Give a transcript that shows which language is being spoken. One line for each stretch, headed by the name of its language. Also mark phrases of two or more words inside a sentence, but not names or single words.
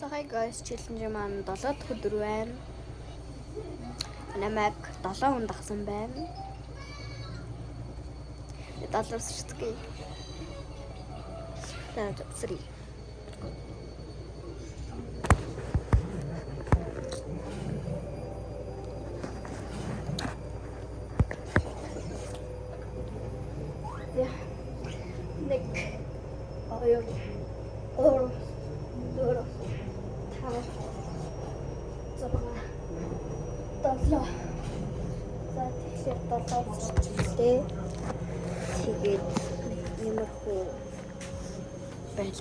English: Hi guys,
Mongolian: challenge маань 7 дахь өдөр байна. Намайг 7 хүн дагсан байна.
English: $3. That's 3. Yeah. Nick. Oh, yeah. Oh.
Mongolian: Дөрөв. Таван. Зургаан. 7. За тэгэхээр 7 зэрэгтэй. Тэгээд иймэрхүү байлаа.